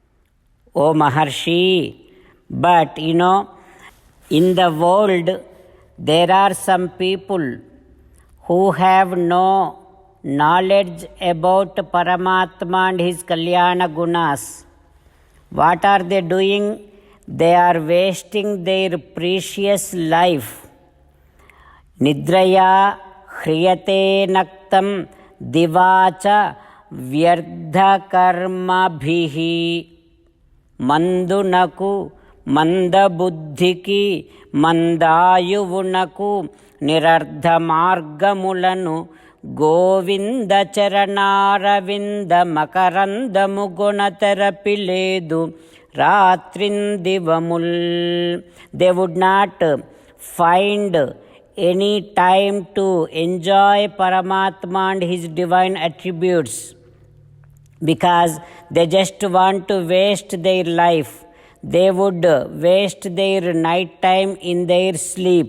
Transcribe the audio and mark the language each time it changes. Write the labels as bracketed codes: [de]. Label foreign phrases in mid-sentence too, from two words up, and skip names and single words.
[en] O Maharshi, But in the world, there are some people who have no knowledge about Paramatma and his [sa] Kalyana Gunas. [en] What are they doing? They are wasting their precious life. [sa] Nidraya hriyate naktam divacha vyardhakarmabhihi. [te] మందునకు మందబుద్ధికి మందాయువునకు నిరర్ధ మార్గములను గోవింద చరణారవింద మకరందము గొణతెరపి లేదు రాత్రిందివముల్. [en] they would not find any time to enjoy Paramatma and his divine attributes, because they just want to waste their life. They would waste their night time in their sleep.